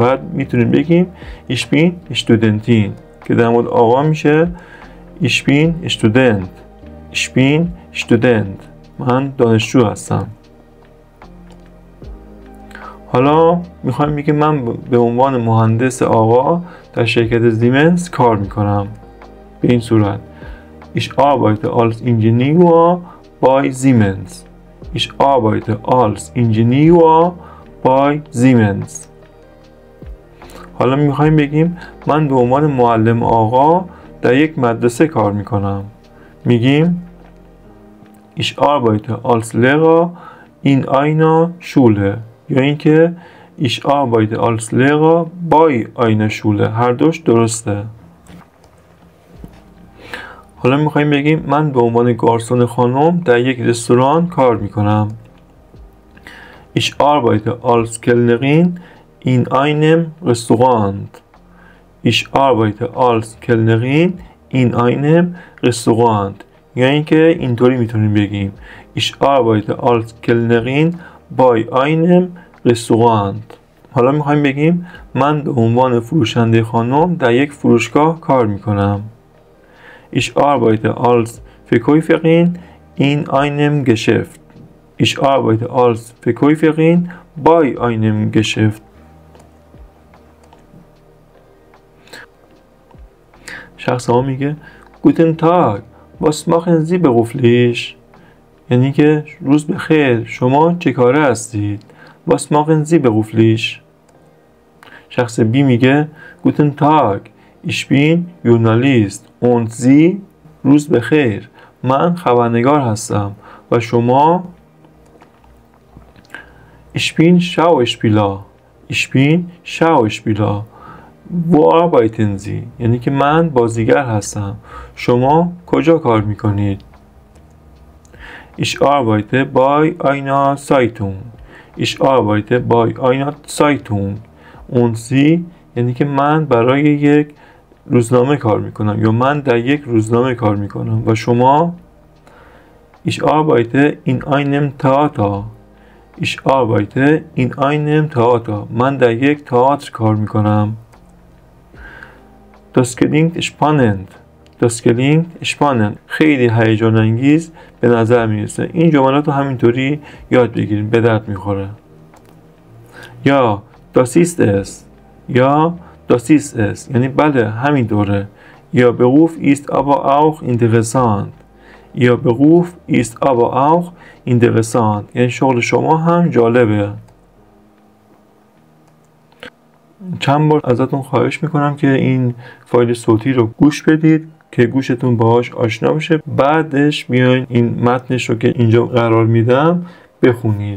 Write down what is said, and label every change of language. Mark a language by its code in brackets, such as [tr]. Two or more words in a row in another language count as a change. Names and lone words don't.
[fa] فقط میتونیم بگیم [de] Ich bin Studentin [fa] که در مورد آقا میشه [de] Ich bin Student Ich bin Student. [fa] من دانشجو هستم. حالا میخوایم بگیم من به عنوان مهندس آقا در شرکت زیمنس کار میکنم. به این صورت [de] Ich arbeite als Ingenieur bei Siemens Ich arbeite als Ingenieur bei Siemens. [fa] حالا میخوایم بگیم من به عنوان معلم آقا در یک مدرسه کار میکنم. [de] میگیم Ich arbeite als Lehrer in einer Schule. [fa] یا اینکه [de] Ich arbeite als Lehrer bei einer Schule. [fa] هر دوش درسته. حالا میخوایم بگیم من به عنوان گارسون خانم در یک رستوران کار میکنم. [de] Ich arbeite als Kellnerin in einem Restaurant Ich arbeite als Kellnerin in einem Restaurant. [fa] یا اینکه اینطوری میتونیم بگیم [de] Ich arbeite als Kellnerin bei einem Restaurant. [fa] حالا میخوایم بگیم من به عنوان فروشنده خانم در یک فروشگاه کار میکنم. [de] Ich arbeite als Verkäuferin in einem Geschäft Ich arbeite als Verkäuferin bei einem Geschäft. [fa] شخص ها میگه [de] Guten Tag Was machen Sie beruflich [fa] یعنی که روز بخیر شما چه کاره هستید؟ [de] Was machen Sie beruflich. [fa] شخص بی میگه [de] Guten Tag Ich bin Journalist und Sie [fa] روز بخیر. من خبرنگار هستم و شما؟ [de] Ich bin Schauspieler. Ich bin Schauspieler. Wo arbeiten Sie؟ [fa] یعنی که من بازیگر هستم. شما کجا کار میکنید؟ [de] Ich arbeite bei einer Zeitung. Ich arbeite bei einer Zeitung. Und Sie؟ [fa] یعنی که من برای یک روزنامه کار میکنم یا من در یک روزنامه کار میکنم. و شما؟ [de] Ich arbeite in einem Theater. Ich arbeite in einem Theater. [fa] من در یک تئاتر کار میکنم. [de] Das klingt spannend. Das klingt spannend. [fa] خیلی هیجان انگیز به نظر میرسه. این جملات رو همینطوری یاد بگیریم، به درد میخوره. [de] یا das ist es. یا das ist es. [fa] یعنی بله همینطوره. [de] Ihr Beruf ist aber auch interessant. Ihr Beruf ist aber auch interessant. [fa] یعنی شغل شما هم جالبه. چند بار ازتون خواهش میکنم که این فایل صوتی رو گوش بدید که گوشتون باهاش آشنا بشه. بعدش بیاین این متنش رو که اینجا قرار میدم بخونید.